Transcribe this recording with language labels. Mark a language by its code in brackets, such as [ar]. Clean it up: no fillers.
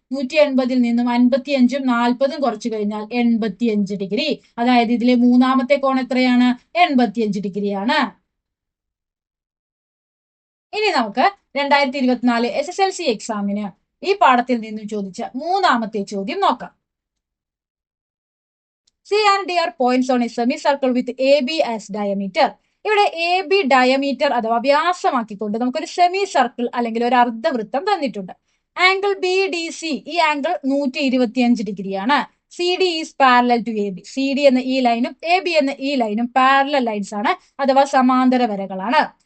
[ml] 180ൽ നിന്നും 55ഉം 40ഉം കുറച്ചു കഴിഞ്ഞാൽ 85 ഡിഗ്രി. അതായത് ഇതിലെ മൂന്നാമത്തെ കോൺ എത്രയാണ്? 85 ഡിഗ്രിയാണ്. ഇനി നമുക്ക് 2024 SSLC എക്സാമിന് ഈ പാഠത്തിൽ നിന്നും ചോദിച്ച മൂന്നാമത്തെ ചോദ്യം നോക്കാം. [en] C and D are points on a semicircle with AB as diameter. [ml] ഇവിടെ AB ഡയമീറ്റർ അഥവാ വ്യാസമാക്കിക്കൊണ്ട് നമുക്കൊരു സെമി സർക്കിൾ അല്ലെങ്കിൽ ഒരു അർദ്ധവൃത്തം തന്നിട്ടുണ്ട്. ആംഗിൾ BDC ഈ ആംഗിൾ 125 ഡിഗ്രിയാണ്. [en] CD is parallel to AB. [ml] CD എന്ന ഈ ലൈനും AB എന്ന ഈ ലൈനും പാരലൽ ലൈൻസ് ആണ് അഥവാ സമാന്തര വരകളാണ്.